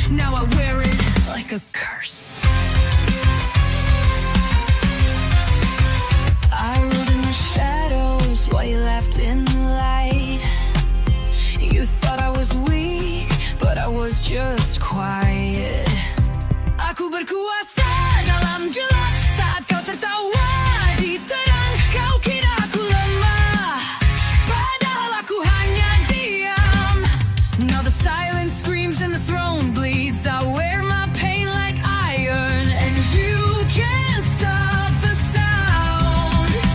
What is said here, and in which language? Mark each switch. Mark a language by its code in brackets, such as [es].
[en] Now I wear it like a curse. I rode in the shadows while you laughed in the light. You thought I was weak, but I was just quiet. [id] Aku berkuasa dalam gelap saat kau tertawa di terang. Kau kira aku lemah, padahal aku hanya diam. [en] Now the silence screams and the throne bleeds. I wear my pain like iron, and you can't stop the sound.